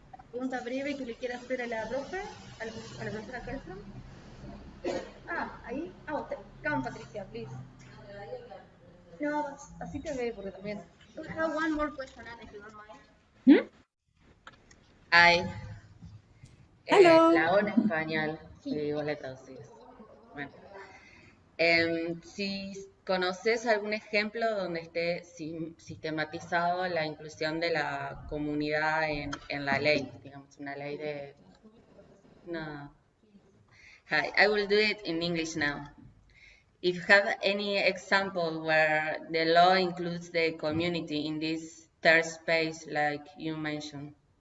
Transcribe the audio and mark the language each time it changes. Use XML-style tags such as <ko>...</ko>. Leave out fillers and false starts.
<es>Pregunta breve que le quiera hacer a la profe, a la profesora Karlstom. Ahí.</es> <en>Come, Patricia, please.</en> <es>No, así te ve, porque también.</es> <en>We have one more question, Anna, if you don't mind. Hi. Hello.</en> <es>La hago en español y vos la traducís. Bueno. Si conoces algún ejemplo donde esté sistematizado la inclusión de la comunidad en la ley, digamos, una ley de... No.</es> <en>Hi, I will do it in English now. If you have any example where the law includes the community in this third space, like you mentioned.</en>